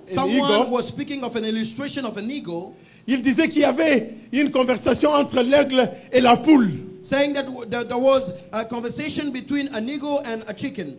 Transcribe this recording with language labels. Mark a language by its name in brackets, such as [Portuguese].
[English] Someone was speaking of an illustration of an eagle, [French] il disait qu'il y avait une conversation entre l'aigle et la poule. [English] saying that there was a conversation between an eagle and a chicken.